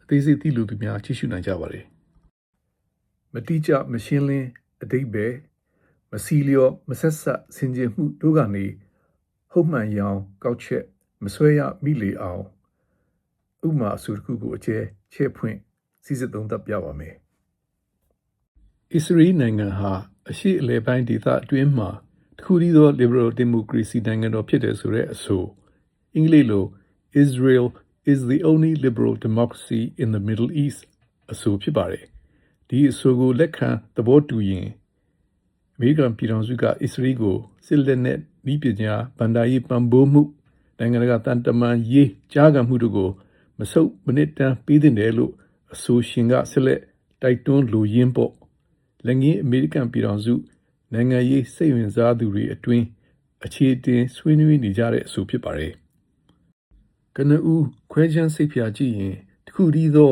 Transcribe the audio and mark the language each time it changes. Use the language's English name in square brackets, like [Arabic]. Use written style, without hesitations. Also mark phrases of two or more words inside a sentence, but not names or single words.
[Burmese] သေးစိတ်သိလို့သူများကြည့်ရှုနိုင်ကြပါတယ်မတိကျမရှင်းလင်းအတိတ်ပဲမစီလျော်မဆက်ဆက်ဆင်ခြင်မှုတို့ကနေဟုတ်မှန်ရောင်ကောက်ချက်မဆွဲရမိလေအောင်ဥပမာအဆိုတစ်ခုကိုအကျဲချဲ့ဖွင့်စီစစ်သုံးသပ်ပြပါမယ်အစ္စရေးနိုင်ငံဟာအရှေ့အလယ်ပိုင်းဒေသအတွင်းမှာတစ်ခုတ ည်းသော [English] liberal democracy [Burmese] နိုင်ငံတော်ဖြစ်တယ်ဆိုတဲ့အဆိုအင်္ဂလိပ်လို [English] Israel is the only liberal democracy in the Middle East [Burmese] အဆိုဖြစ်ပါတယ်ဒီအဆိုကို လက်ခံသဘောတူရင်အမေရိကန်ပြည်ထောင်စုကအစ္စရေးကိုစစ်လက်နက်ဤပညာဗန္ဒာရေးပံ့ပိုးမှုနိုင်ငံတကာတန်တမန်ရေးကြားခံမှုတို့ကိုမဆုတ်မနစ်တမ်းပေးတင်တယ်လို့အဆိုရှင်ကဆက်လက်တိုက်တွန်းလိုရင်းပေါ့လက်ငင်းအမေရိကန်ပြည်ထောင်စုနိုင်ငံရေးစိတ်ဝင်စားသူတွေအတွင်းအခြေတင်ဆွေးနွေးနေကြတဲ့အဆိုဖြစ်ပါတယ်ကနဦးခွဲခြမ်းစိတ်ဖြာကြည့်ရင်တခုတည်းသော